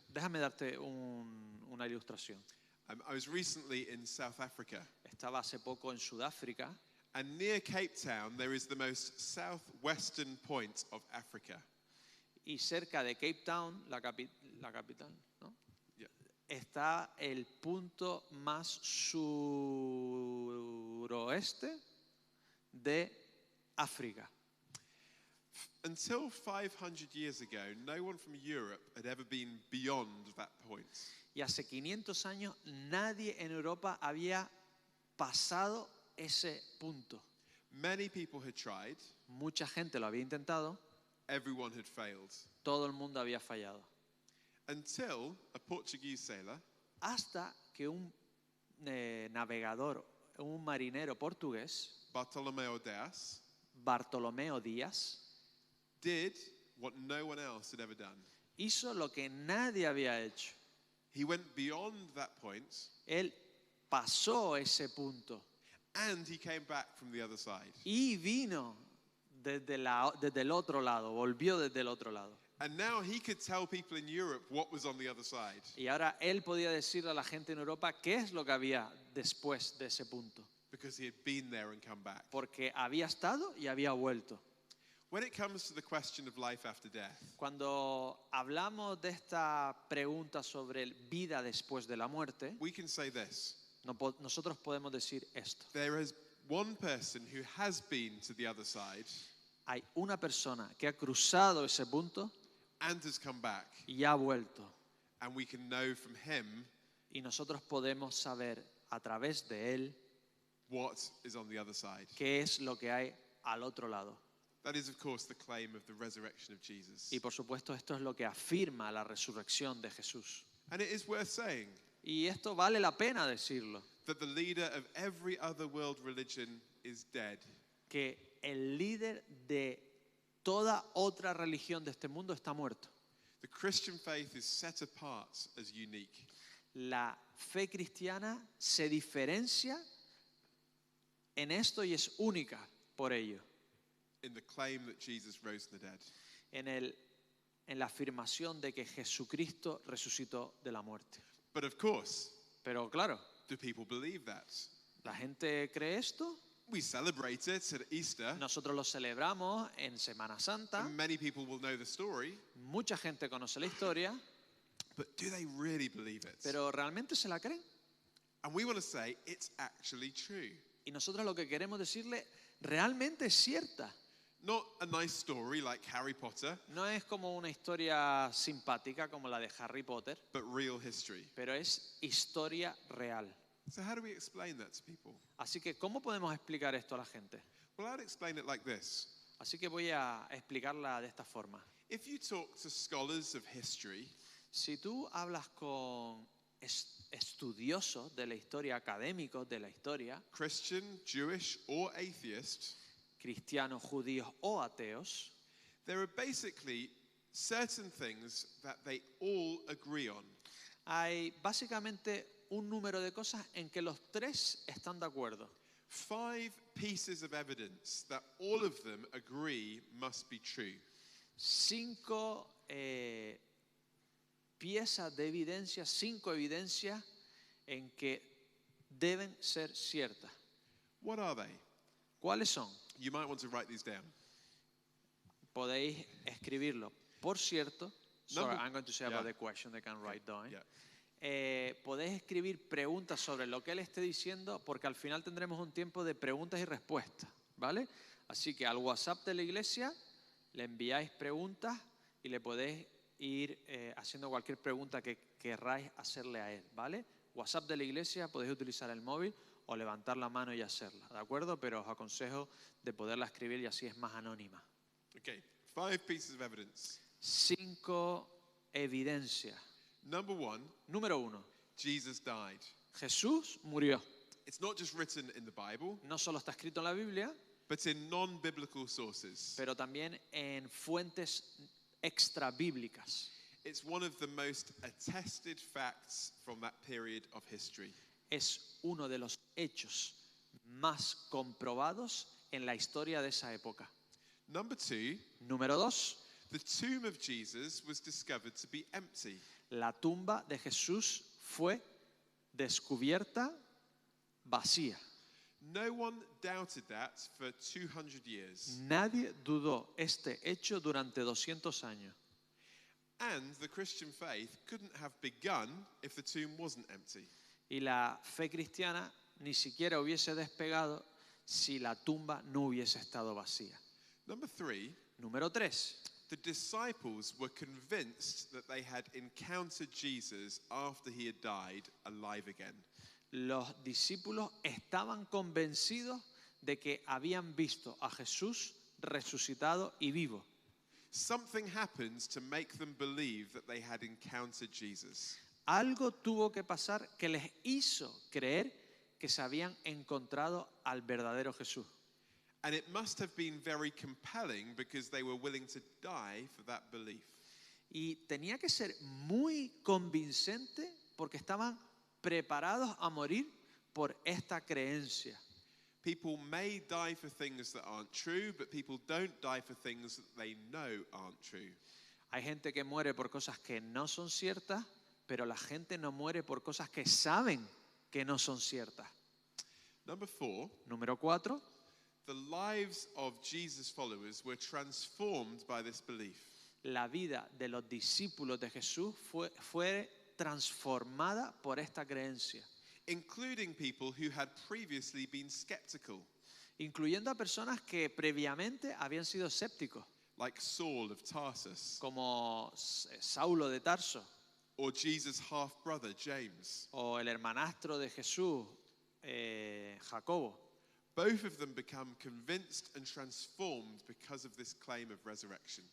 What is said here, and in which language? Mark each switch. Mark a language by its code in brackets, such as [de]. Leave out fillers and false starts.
[es] Déjame darte una ilustración. [en] I was recently in South Africa, [es] Estaba hace poco en Sudáfrica [en] and near Cape Town there is the most southwestern point of Africa. [es] y cerca de Cape Town, la capital, ¿no? [en] Yeah. [es] Está el punto más suroeste de África. [en] Until 500 years ago, no one from Europe had ever been beyond that point. [es] Y hace 500 años nadie en Europa había pasado ese punto. [en] Many people had tried, [es] Mucha gente lo había intentado, [en] everyone had failed. [es] todo el mundo había fallado. [en] Until a Portuguese sailor [es] Hasta que un navegador, un marinero portugués, [en] Bartolomeu Dias, [es] Bartolomeo Díaz, [en] did what no one else had ever done. [es] hizo lo que nadie había hecho. [en] He went beyond that point [es] Él pasó ese punto [en] and he came back from the other side. [es] y vino desde el otro lado, volvió desde el otro lado. [en] And now he could tell people in Europe what was on the other side. [es] Y ahora él podía decirle a la gente en Europa qué es lo que había después de ese punto, [en] Because he had been there and come back. [es] porque había estado y había vuelto. [en] When it comes to the question of life after death, [es] Cuando hablamos de esta pregunta sobre vida después de la muerte, [en] we can say this. [es] nosotros podemos decir esto. [en] There is one person who has been to the other side [es] Hay una persona que ha cruzado ese punto [en] and has come back, [es] y ha vuelto. [en] and we can know from him [es] Y nosotros podemos saber a través de él [en] what is on the other side. [es] qué es lo que hay al otro lado. [en] That is, of course, the claim of the resurrection of Jesus. [es] Y por supuesto esto es lo que afirma la resurrección de Jesús. [en] And it is worth saying [es] Y esto vale la pena decirlo, [en] that the leader of every other world religion is dead. [es] que el líder de toda otra religión de este mundo está muerto. [en] The Christian faith is set apart as unique. [es] La fe cristiana se diferencia en esto y es única por ello, [en] In the claim that Jesus rose from the dead. [es] en la afirmación de que Jesucristo resucitó de la muerte. [en] But of course, [es] Pero claro, [en] do people believe that? [es] ¿la gente cree esto? [en] We celebrate it at Easter, [es] Nosotros lo celebramos en Semana Santa, [en] and many people will know the story, [es] mucha gente conoce la historia, [en] but do they really believe it? [es] pero ¿realmente se la creen? [en] And we want to say it's actually true. [es] Y nosotros lo que queremos decirle, realmente es cierta. [en] Not a nice story like Harry Potter, [es] No es como una historia simpática como la de Harry Potter, [en] but real history. [es] pero es historia real. [en] So how do we explain that to people? [es] Así que, ¿cómo podemos explicar esto a la gente? [en] Well, I'd explain it like this. [es] Así que voy a explicarla de esta forma. [en] If you talk to scholars of history, [es] Si tú hablas con estudiosos de la historia, académicos de la historia, [en] Christian, Jewish, or atheist, [es] cristianos, judíos o ateos, [en] there are basically certain things that they all agree on. [es] hay básicamente un número de cosas en que los tres están de acuerdo. [en] 5 pieces of evidence that all of them agree must be true. [es] 5 piezas de evidencia, 5 evidencias en que deben ser ciertas. [en] What are they? [es] ¿Cuáles son? [en] You might want to write these down. [es] Podéis escribirlo. Por cierto, [en] sorry, I'm going to say about Yeah. the question they can write down. Yeah. [es] Podéis escribir preguntas sobre lo que él esté diciendo, porque al final tendremos un tiempo de preguntas y respuestas, ¿vale? Así que al WhatsApp de la iglesia le enviáis preguntas y le podéis ir haciendo cualquier pregunta que querráis hacerle a él, ¿vale? WhatsApp de la iglesia, podéis utilizar el móvil o levantar la mano y hacerla, ¿de acuerdo? Pero os aconsejo de poderla escribir y así es más anónima. [en] Okay, 5 pieces of evidence. [es] 5 evidencias. [en] Number 1, [es] Número 1. [en] Jesus died. [es] Jesús murió. [en] It's not just written in the Bible, [es] No solo está escrito en la Biblia, [en] but in non-biblical sources. [es] pero también en fuentes extra bíblicas. [en] It's one of the most attested facts from that period of history. [es] Es uno de los hechos más comprobados en la historia de esa época. [en] Number 2, [es] Número 2. [en] the tomb of Jesus was discovered to be empty. [es] La tumba de Jesús fue descubierta vacía. [en] No one doubted that for 200 years. [es] Nadie dudó este hecho durante 200 años. [en] And the Christian faith couldn't have begun if the tomb wasn't empty. [es] Y la fe cristiana ni siquiera hubiese despegado si la tumba no hubiese estado vacía. [en] Number 3, [es] Número 3. [en] the disciples were convinced that they had encountered Jesus after he had died alive again. [es] Los discípulos estaban convencidos de que habían visto a Jesús resucitado y vivo. [en] Something happened to make them believe that they had encountered Jesus. [es] Algo tuvo que pasar que les hizo creer que se habían encontrado al verdadero Jesús. [en] And it must have been very compelling because they were willing to die for that belief. [es] Y tenía que ser muy convincente porque estaban preparados a morir por esta creencia. [en] People may die for things that aren't true, but people don't die for things that they know aren't true. [es] Hay gente que muere por cosas que no son ciertas, pero la gente no muere por cosas que saben que no son ciertas. [en] Number 4, [es] Número 4. [en] the lives of Jesus' followers were transformed by this belief. [es] La vida de los discípulos de Jesús fue transformada por esta creencia, [en] Including people who had previously been skeptical, [es] incluyendo a personas que previamente habían sido escépticos, [en] like Saul of Tarsus, [es] como Saulo de Tarso, [en] or Jesus' half-brother James. [es] o el hermanastro de Jesús, Jacobo. [en] Both of them become convinced and transformed because of this claim of resurrection.